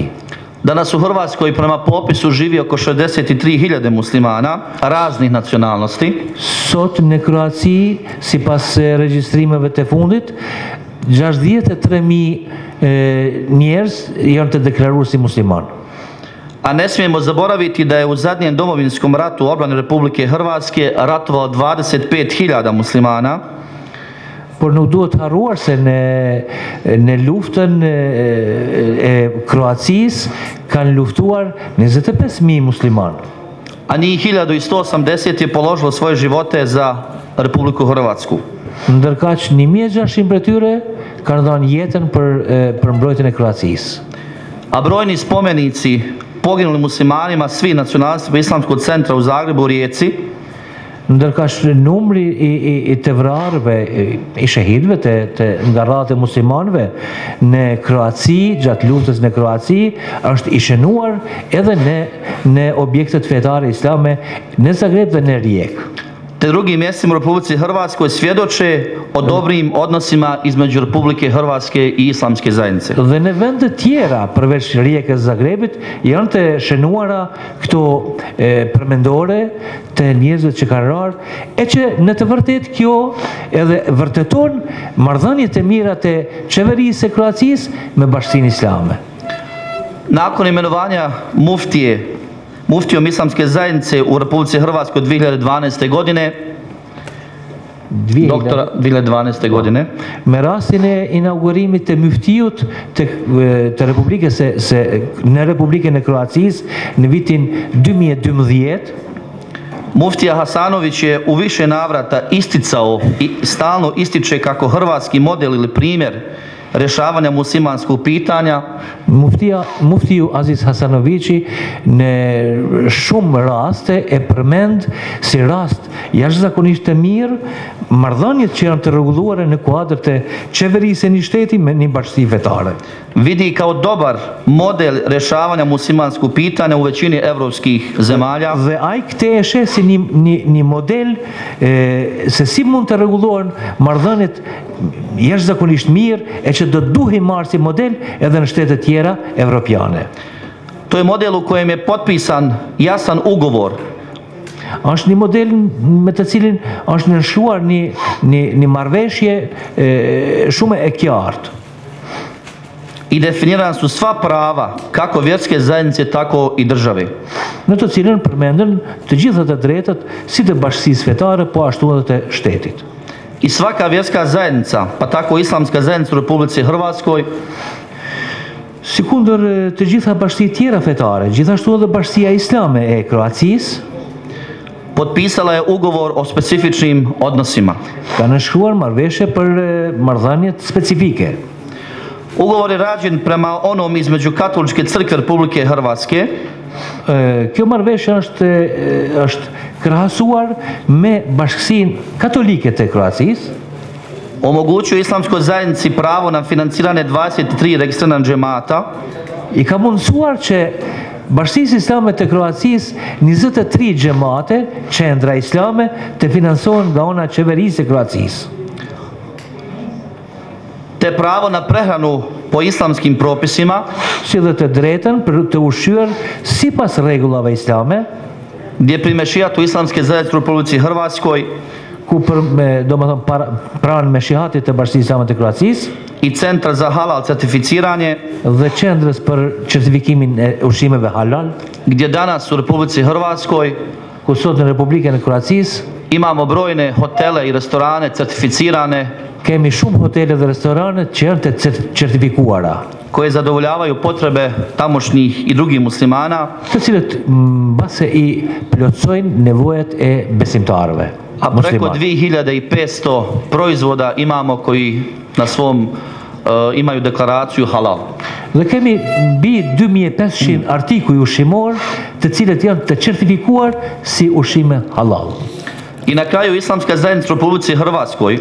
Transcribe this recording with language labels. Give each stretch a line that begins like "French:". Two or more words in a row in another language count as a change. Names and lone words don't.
Croatian: Danas u Hrvatskoj prema popisu živi oko 63.000 muslimana raznih nacionalnosti.
Albanian: Sot në Kroaci, sipas regjistrimeve të fundit, 63.000 njerëz janë të deklaruar si musliman.
Croatian: A ne smijemo zaboraviti da je u zadnjem domovinskom ratu u obrani Republike Hrvatske ratovalo 25.000 muslimana.
Albanian: Por nuk duhet harruar se në luftën e Kroacisë kanë luftuar 25.000 musliman.
Croatian: A njih 1180 je položilo svoje živote za Republiku Hrvatsku.
Albanian: Ndërkaq 1600 prej tyre kanë dhënë jetën për mbrojtjen e Kroacisë.
Croatian: A brojni spomenici poginuli muslimanima svih nacionalnosti Islamskog centra u Zagrebu u Rijeci,
Albanian: ndërkaq numri i të vrarëve, i shahidëve të ngarrat e muslimanëve në Kroaci, gjatë luftës në Kroaci, është i shënuar edhe në objektet fetare islame në Zagreb dhe në Rijekë.
Croatian: Te drugim mjestima u Republici Hrvatskoj svjedoče o dobrim odnosima između Republike Hrvatske i Islamske zajednice.
Albanian: Dhe në vende tjera, përveç Rijekës, Zagrebit, janë të shënuara këto përmendore të njerëzve që kanë rarë, e që në të vërtet kjo edhe vërteton marrëdhëniet e mira të qeverisë së Kroacisë me Bashkinë Islame.
Croatian: Nakon imenovanja muftijom Islamske zajednice u Republici Hrvatskoj 2012. godine, 2012. godine,
Albanian: me rastin e inaugurimit të myftijut të Republikës në Republikën e Kroacisë në vitin 2012,
Croatian: Muftija Hasanović je u više navrata isticao i stalno ističe kako hrvatski model ili primjer rješavanja muslimanskog pitanja
Albanian: Muftiju Aziz Hasanovići ne shumë raste e përmend si rast jashtëzakonisht të mirë marrëdhëniet që janë të rregulluara në kuadrët e qeverisë një shteti me një bashkësi vetare.
Croatian: Vidi kao dobar model rješavanja muslimanskog pitanja u većini evropskih zemalja.
Albanian: Dhe ai këtë e sheh si një model se si mund të rregullohen marrëdhëniet jashtëzakonisht mirë e që do duhej marrë si model edhe në shtetet tjera evropiane.
Croatian: To je model u kojem je potpisan jasan ugovor.
Albanian: Është një model me të cilin është nënshuar një marrëveshje shumë e qartë.
Croatian: I definirana su sva prava, kako vjerske zajednice, tako i države.
Albanian: Në të cilën përmenden të gjitha të drejtat si të bashkësisë fetare, po ashtu edhe të shtetit.
Croatian: I svaka vjerska zajednica, pa tako islamska zajednica u Republici Hrvatskoj,
Albanian: sikundër të gjitha bashkësitë tjera fetare, gjithashtu edhe Bashkësia Islame e Kroacisë,
Croatian: potpisala je ugovor o specifičnim odnosima.
Albanian: Ka nënshkruar marrëveshje për marrëdhëniet specifike.
Croatian: Ugovor je rađen prema onom između Katoličke crkve Republike Hrvatske.
Albanian: Kjo marrëveshje është krahasuar me Bashkësinë Katolike të Kroacisë.
Croatian: Omogućuje islamskoj zajednici pravo na financiranje 23 registrana džemata.
Albanian: I ka mundësuar që Bashkësisë Islame të Kroacisë 23 xhamate, qendra islame, të financohen nga ana qeverisë e Kroacisë.
Croatian: Te pravo na prehranu po islamskim propisima,
Albanian: si dhe të drejtën për të ushqyer sipas rregullave islame,
Croatian: gdje primeshiatu islamske zajednice u Republici Hrvatskoj,
Albanian: ku pranë meshihatit të Bashkisë Islame të Kroacisë,
Croatian: i centra za halal certificiranje,
Albanian: dhe qendrës për certifikimin e ushqimeve halal,
Croatian: gdje danas u Republici Hrvatskoj,
Albanian: ku sot në Republikën e Kroacisë,
Croatian: imamo brojne hotele i restorane certificirane,
Albanian: kemi shumë hotele dhe restorane që janë të certifikuara,
Croatian: koje zadovoljavaju potrebe tamošnjih i drugih muslimana,
Albanian: të cilët mbase i plotësojnë nevojat e besimtarëve.
Croatian: A preko 2500 proizvoda imamo koji na svom imaju deklaraciju halal.
Albanian: Dhe kemi mbi 2500 artikuj ushqimor të cilët janë të certifikuar si ushqime halal.
Croatian: I na kraju islamska zajednica u Republici Hrvatskoj,